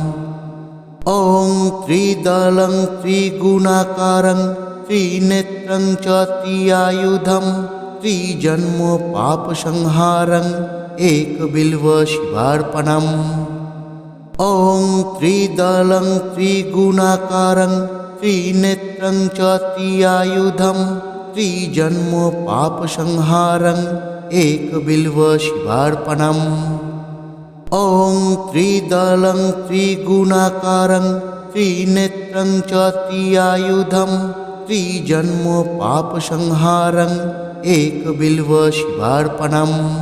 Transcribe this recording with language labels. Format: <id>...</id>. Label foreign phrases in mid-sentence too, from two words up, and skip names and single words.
<sa>ওং ত্রিদলং ত্রিগুণাকারং ত্রিনেত্রং চ ত্রিয়ায়ুধম ত্রিজন্ম পাপ সংহারং একবিল্ব শিবার্পণম। ওং ত্রিদলং ত্রিগুণাকারং ত্রিনেত্রং চ ত্রিয়ায়ুধম त्रिजन्म पापसंहारं एकबिल्व शिवार्पणम्। ॐ त्रिदलं त्रिगुणाकारं त्रिनेत्रं च त्रिआयुधं त्रिजन्म पापसंहारं एकबिल्व शिवार्पणम्।</sa>